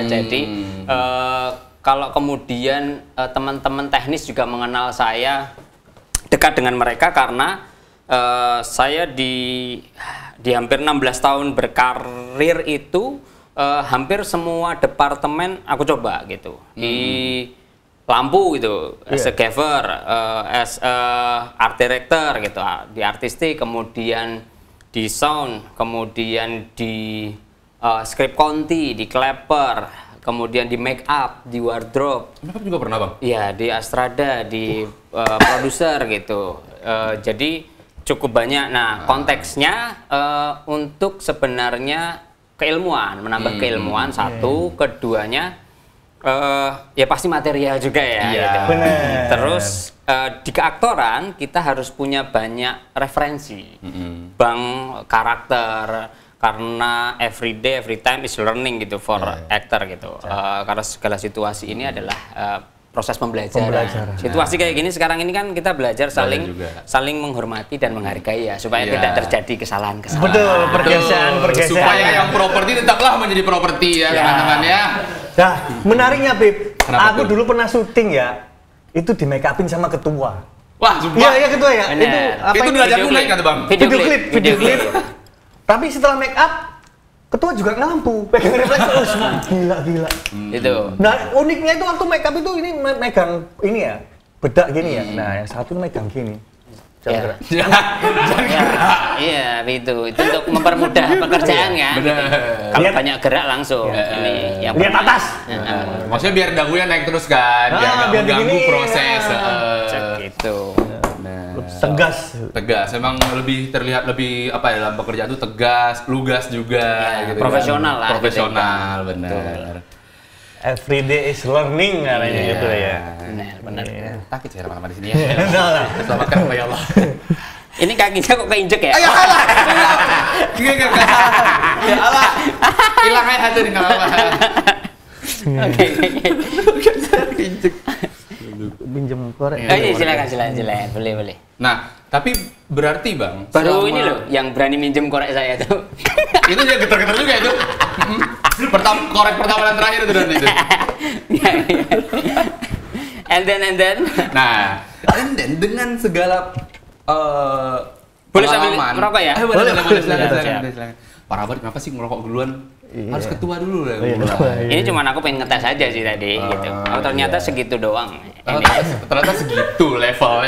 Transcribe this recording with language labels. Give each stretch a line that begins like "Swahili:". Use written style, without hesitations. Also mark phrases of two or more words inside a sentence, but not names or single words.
Indonesian: Jadi kalau kemudian teman-teman teknis juga mengenal saya, dekat dengan mereka karena saya di hampir 16 tahun berkarir itu hampir semua departemen aku coba gitu. Di lampu gitu,
English: as a gaffer, as a art director
Indonesian: gitu, di artistik, kemudian di sound, kemudian di
English: script conti,
Indonesian: di clapper, kemudian di make up, di wardrobe. Make up juga pernah bang? Iya, di Astrada, di produser gitu. Jadi cukup banyak. Nah, konteksnya untuk sebenarnya keilmuan, menambah keilmuan satu, keduanya ya pasti material juga ya. Gitu. Bener. Terus di keaktoran kita harus punya banyak referensi, bang karakter, karena
English: every day, every time is learning
Indonesian: gitu
English: for actor
Indonesian: gitu. Karena segala situasi ini adalah proses pembelajaran. Situasi kayak gini sekarang ini kan kita belajar saling menghormati dan menghargai ya, supaya tidak terjadi kesalahan-kesalahan. Betul, pergeseran. Supaya yang properti tetaplah menjadi properti ya teman-teman ya. Nah, menariknya Bib, Kenapa aku tuh? dulu pernah syuting ya, itu di make upin sama ketua. Wah, sumpah. Iya ketua ya. Bener. Itu derajatku naik kan, Bang? Video klip. Tapi setelah make up, ketua juga ngelampu, pegang refleks, gila. Itu. Nah uniknya itu waktu make up itu ini megang ini ya, bedak gini ya. Nah yang satu megang gini. Jangan gerak. Iya, itu untuk mempermudah pekerjaan kan. Bener. Kalau banyak gerak langsung ini yang Lihat atas. Maksudnya biar dagunya naik terus kan, biar nggak biar mengganggu begini. proses. gitu. Tegas. Memang lebih terlihat lebih apa ya dalam pekerjaan itu tegas, lugas juga. Ya, gitu profesional kan. lah. Profesional, benar.
English: Every day is learning
Indonesian: katanya gitu ya. Benar. Takut saya lama-lama di sini ya. Selamatkan ya Allah. Ini kakinya kok keinjek ya? Ayo kalah. Enggak salah. Ya Allah. Hilang aja hati nih enggak apa-apa. Oke. Keinjek. Pinjem korek. Iya, silakan. Boleh. Nah, tapi berarti Bang, Baru ini loh yang berani minjem korek saya tuh. itu dia getar-getar juga itu. Korek pertama dan terakhir itu nanti itu. Iya.
English: And then.
Indonesian: Nah, dengan segala Boleh sambil pengalaman. merokok ya? Boleh, silakan. Siap. Parah banget, kenapa sih ngerokok duluan? Harus ketua dulu lah. Ini cuma aku pengen ngetes aja sih tadi gitu. Oh ternyata segitu doang. Ini. Ternyata segitu levelnya.